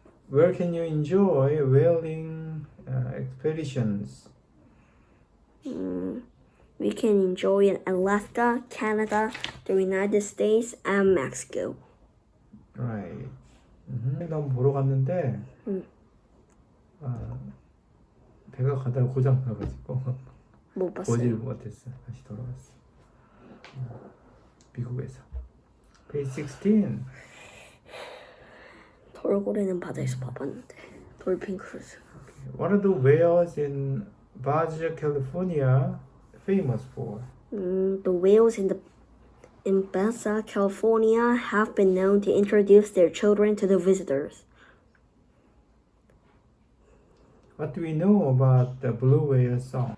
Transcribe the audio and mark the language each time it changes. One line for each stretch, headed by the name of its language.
English: Where can you enjoy whaling expeditions? We can enjoy in Alaska, Canada, the United States, and Mexico. Right.
Korean: 난 보러 갔는데 배가 가다가 고장 나가지고 못 봤어요. 보지를 못했어. 다시 돌아왔어. 미국에서.
English: Page 16.
Korean: 돌고래는 바다에서 봐봤는데 돌핀 크루즈.
English: What are the whales in Baja California famous for? The whales in Baja California have been known to introduce their children to the visitors. What do we know about the blue whale song?